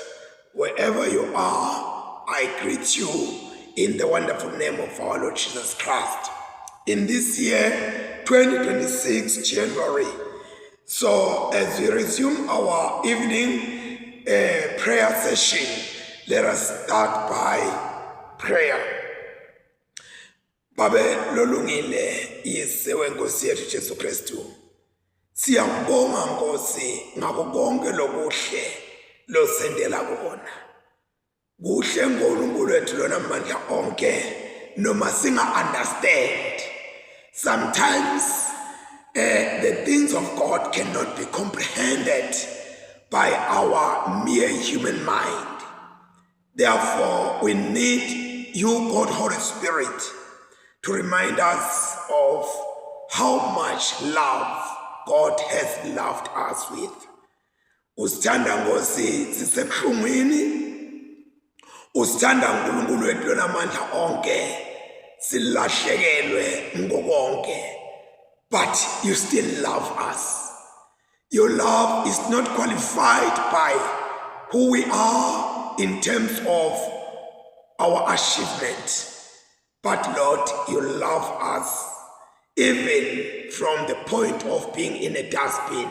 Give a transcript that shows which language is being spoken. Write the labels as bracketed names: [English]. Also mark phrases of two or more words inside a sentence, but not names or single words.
[English] Wherever you are, I greet you in the wonderful name of our Lord Jesus Christ. In this year, 2026, January, so as we resume our evening prayer session, let us start by prayer. [Zulu] Babe lolungile yise wenkosi yethu Jesu Kristu. Siyabonga Nkosi ngako konke lokuhle losendela kona. Kuhle ngoNkulunkulu wethu lona mandla onke noma singa understand. [English] Sometimes the things of God cannot be comprehended by our mere human mind. Therefore, we need you, God, Holy Spirit, to remind us of how much love God has loved us with. [Zulu] Usithanda Nkosi sisebuhlungwini, usithanda uNkulunkulu wethu lonamandla onke, silahlekelwe ngokonke. [English] But you still love us. Your love is not qualified by who we are in terms of our achievement. But Lord, you love us even from the point of being in a dustbin.